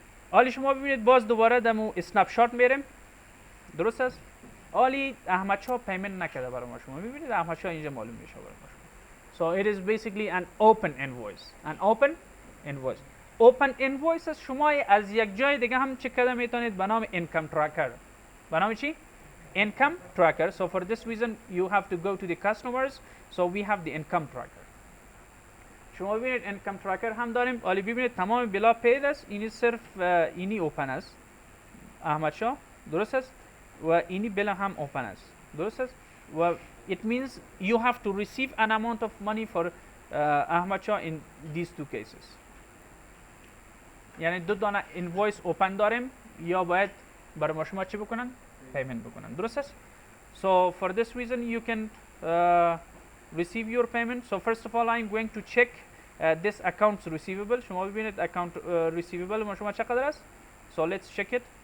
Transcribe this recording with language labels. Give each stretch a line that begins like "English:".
Persian: حالا شما ببینید باز دوباره دمو اسنپ شات میریم. درست است؟ حالی احمد شاه پیمنت نکرده برای ما. شما ببینید احمد شاه اینجا معلوم میشه برای ما.
English: So it is basically an open invoice. An open invoice.
Persian: Open invoices شما از یک جای دیگه هم چک کرده میتونید به نام income tracker. به نام چی؟ Income tracker.
English: So for this reason you have to go to the customers. So we have the income tracker.
Persian: شما ببینید income tracker هم داریم. حالی ببینید تمام بلا پید است. اینی صرف اینی اوپن است. احمد شاه. درست است؟ و اینی بلا هم اوپن است. درست است؟ و
English: it means you have to receive an amount of money for Ahmad Shah in these two cases.
Persian: یعنی دو دانه invoice اوپن داریم یا باید برای شما چی بکنن؟ پیمنت بکنن. درست است؟
English: So for this reason you can receive your payment. So first of all I'm going to check this accounts receivable.
Persian: شما ببینید account receivable ما شما چقدر است؟
English: So let's check it.